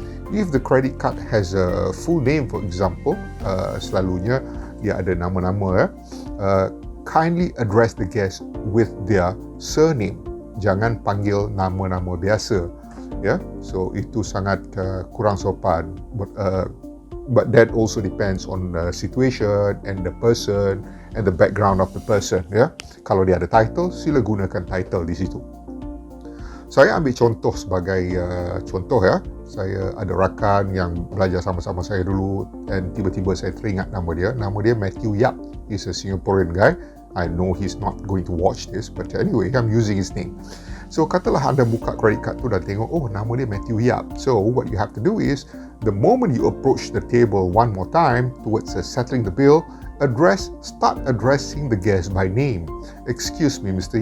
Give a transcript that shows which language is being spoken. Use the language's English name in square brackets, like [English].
[English] If the credit card has a full name, for example, [Malay] selalunya dia ada nama-nama, [English] kindly address the guest with their surname. [Malay] Jangan panggil nama-nama biasa. Ya, so itu sangat kurang sopan. [English] But that also depends on the situation and the person and the background of the person. [Malay] Ya, kalau dia ada title, sila gunakan title di situ. Saya ambil contoh sebagai contoh, ya. Saya ada rakan yang belajar sama-sama saya dulu, dan tiba-tiba saya teringat nama dia. Nama dia [English] Matthew Yap. He's a Singaporean guy. I know he's not going to watch this, but anyway, I'm using his name. [Malay] So katalah anda buka credit card tu dan tengok, oh, nama dia Matthew Yap. [English] So what you have to do is, the moment you approach the table one more time towards settling the bill, start addressing the guest by name. Excuse me, Mr.